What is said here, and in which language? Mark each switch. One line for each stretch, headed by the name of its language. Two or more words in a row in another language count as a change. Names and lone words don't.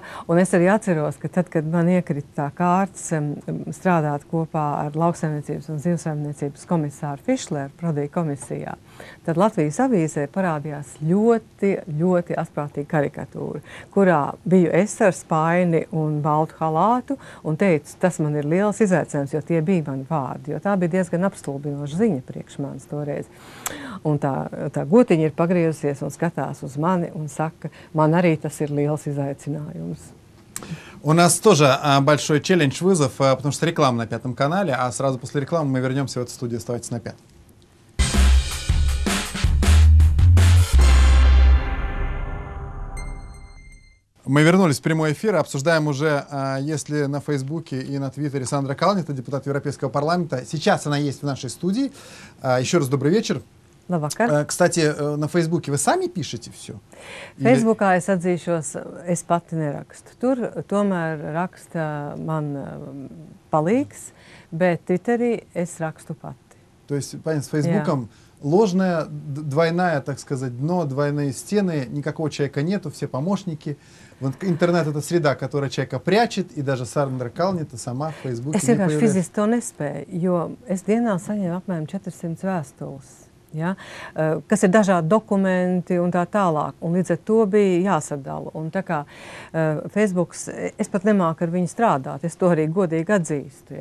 Latvian: Un es arī atceros, ka tad, kad man iekrita tā kārtas strādāt kopā ar lauksaimniecības un zivsaimniecības komisāru Fišleru Prodī komisijā, tad Latvijas avīzē parādījās ļoti, ļoti asprātīga karikatūra, kurā biju es ar spaini un baltu halātu un teicu, tas man ir liels izaicinājums, jo tie bija mani vārdi, jo tā bija diezgan apstulbinoša ziņa priekš manis toreiz. Un tā gotiņa ir pagriezusies un skatās uz mani un saka, man arī tas ir liels izaicinājums.
Russian: У нас тоже большой челлендж-вызов, потому что реклама на Пятом канале, а сразу после рекламы мы вернемся в эту студию. Оставайтесь на Пятом. Мы вернулись в прямой эфир, обсуждаем уже, если на Фейсбуке и на Твиттере Сандра Калнета, депутат Европейского парламента. Сейчас она есть в нашей студии. Еще раз добрый вечер.
Latvian: Labvakar.
Russian: Kstati, на Фейсбуке вы сами пишете все?
Latvian: Facebookā es atzīšos, es pati nerakstu. Tur tomēr raksta man palīgs, bet Twitterī es rakstu pati.
Russian: То есть, понятно, с Фейсбуком ложная, двойная, так сказать, дно, двойные стены, никакого человека нету, все помощники. Интернет — это среда, которая человека прячет, и даже Сандра Калнета сама в Фейсбуке не появляется.
Latvian: Es vienkārši fiziski to nespēju, jo es dienā saņēmu apmēram 400 vēstules. Ja, kas ir dažādi dokumenti un tā tālāk. Un līdz ar to bija jāsadala. Un tā kā Facebooks, es pat nemāku ar viņu strādāt, es to arī godīgi atzīstu.